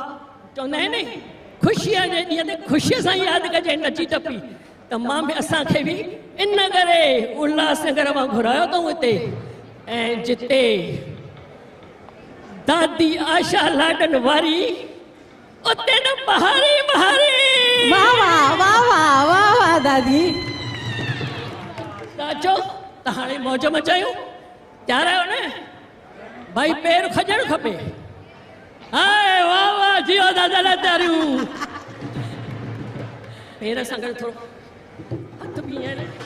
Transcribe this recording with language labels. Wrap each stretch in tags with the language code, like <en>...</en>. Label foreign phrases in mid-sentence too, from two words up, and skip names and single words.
<sd>चवंदा आहिनि ख़ुशीअ जे ॾींहं ते ख़ुशीअ सां यादि कजे, नची टपी। त मां बि असांखे बि इन करे उल्हासनगर मां घुरायो अथऊं हिते, ऐं जिते दादी आशा लाॾनि वारी, उते न बहारी बहारी। वाह वाह वाह वाह वाह वाह दादी। अचो त हाणे मौज मचायूं। तयार आहियो न? भाई पेर खजणु खपे। हाय वाह वाह, जियो दादा लाइ तारियूं। पेर सां गॾु थोरो हथ बि आहिनि।</sd>